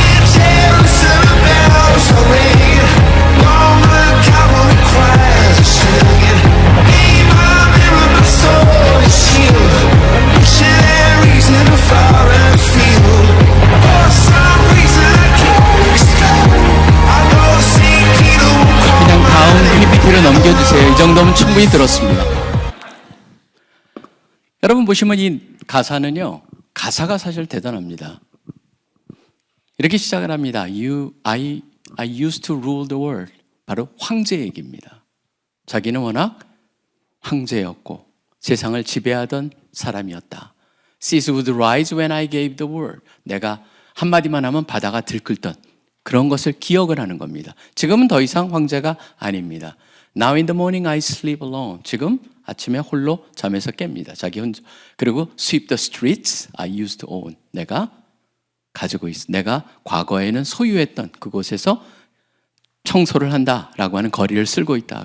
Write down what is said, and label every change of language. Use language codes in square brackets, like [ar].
[en] Jerusalem bells are ringing, Roman cavalry choirs are singing. Be my mirror, my sword and shield, missionaries in a foreign field. For some reason I can't explain. I know St. Peter will call [ko] 그냥 다음 [en] my name. [ko] PPT를 넘겨주세요. 이 정도면 충분히 들었습니다. 여러분 보시면 이 가사는요, 가사가 사실 대단합니다. 이렇게 시작을 합니다. [en] I used to rule the world. [ko] 바로 황제 얘기입니다. 자기는 워낙 황제였고 세상을 지배하던 사람이었다. [en] Seas would rise when I gave the word. [ko] 내가 한마디만 하면 바다가 들끓던 그런 것을 기억을 하는 겁니다. 지금은 더 이상 황제가 아닙니다. [en] Now in the morning I sleep alone. [ko] 지금 아침에 홀로 잠에서 깹니다. 자기 혼자. 그리고 [en] sweep the streets I used to own. [ko] 내가 가지고 있어. 내가 과거에는 소유했던 그곳에서 청소를 한다라고 하는 거리를 쓸고 있다.